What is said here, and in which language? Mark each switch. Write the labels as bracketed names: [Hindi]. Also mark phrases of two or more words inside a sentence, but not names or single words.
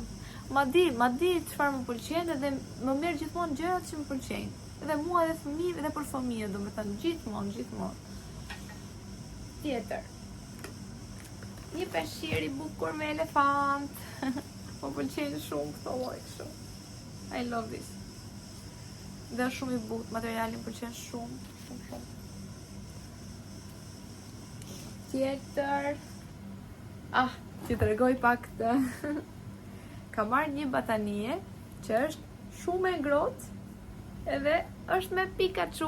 [Albanian] Ma di çfarë më pëlqen edhe më merr gjithmonë gjërat që më pëlqejnë. Edhe mua edhe fëmijëve edhe për fëmijët, domethënë gjithmonë. Tjetër. Një peshqir i bukur me elefant. Më pëlqejnë shumë këto lloj kështu. [English] I love this. [Albanian] Dhe shumë i bukur, materiali më pëlqen shumë. Tjetër. Ti tregoj pak këtë. Ka marrë një batanie që është shumë e ngrohtë, edhe është me Pikachu.